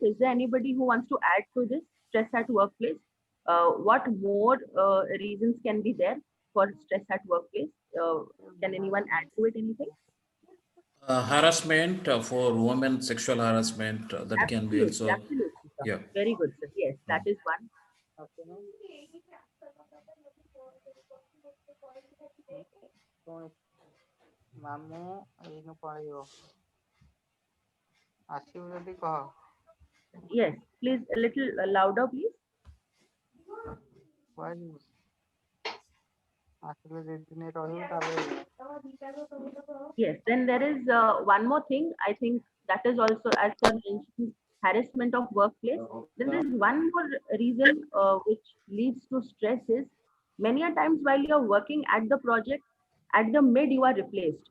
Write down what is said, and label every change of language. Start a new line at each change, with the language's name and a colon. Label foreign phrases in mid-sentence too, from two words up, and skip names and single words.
English: Is there anybody who wants to add to this stress at workplace? What more reasons can be there for stress at workplace? Can anyone add to it anything? Harassment for women, sexual harassment, that can be Absolutely, also, absolutely, sir. yeah. Very good, sir. Yes, that is one.
Odia: ମାମୁଁ ଏଇନୁ ପଳେଇବ ଆସିବୁ ଯଦି କହ
English: Yes, please a little louder, please.
Odia: କୁଆଯିବୁ ଆସିଲେ 2 ଦିନ ରହିବୁ ତାପରେ
English: Yes, then there is one more thing. I think that is also, as sir mentioned, harassment of workplace. Then there is one more reason which leads to stress is many a times while you are working at the project, at the mid you are replaced.